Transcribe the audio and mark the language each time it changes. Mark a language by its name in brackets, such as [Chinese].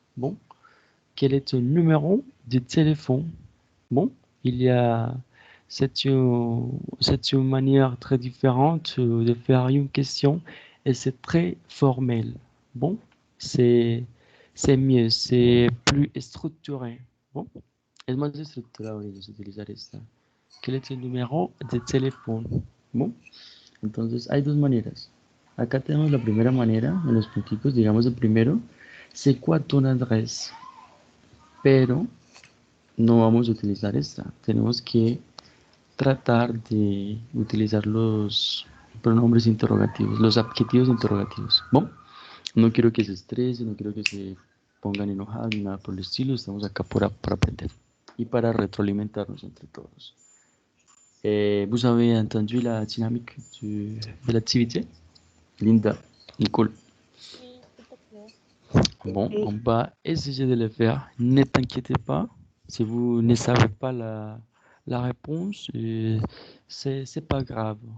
[French] Bon, quel est ton numéro de téléphone? Bon, c'est une manière très différente de faire une question et c'est très formel. Bon, c'est mieux, c'est plus structuré. [Spanish] Bon, es más estructurado ellos utilizar esta. ¿Qué es el número de teléfono? Bon, entonces hay dos maneras. Acá tenemos la primera manera, en los punticos, digamos el primero, [French] c'est quoi ton adresse? [Spanish] Pero no vamos a utilizar esta. Tenemos que tratar de utilizar los pronombres interrogativos, los adjetivos interrogativos. Bon, no quiero que se estresen, no quiero que se pongan enojados ni nada por el estilo. Estamos acá para aprender y para retroalimentarnos entre todos. [French] Vous avez entendu la dynamique de l'activité? Linda, Nicole. [Spanish] Sí, está claro. [French] Bon, on va essayer de le faire. Ne t'inquiétez pas. Si vous ne savez pas la réponse, c'est pas grave.